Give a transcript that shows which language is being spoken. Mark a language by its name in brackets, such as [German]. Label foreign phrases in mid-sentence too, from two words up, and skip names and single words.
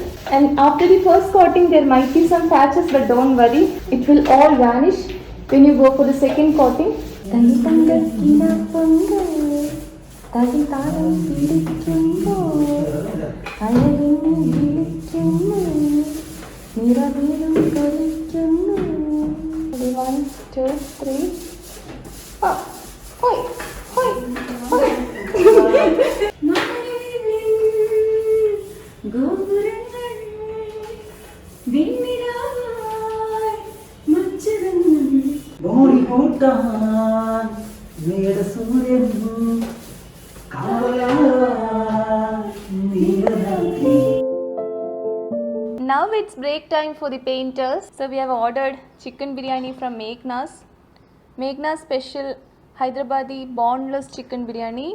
[English] And after the first coating, there might be some patches, but don't worry, it will all vanish when you go for the second coating. One, two, three. Oh, hoi, hoi, hoi. [Malayalam] ബോഡി കൂട്ടാൻ മേട സൂര്യൻ [English] Now it's break time for the painters. So we have ordered chicken biryani from Meghna's. Meghna's special Hyderabadi boneless chicken biryani.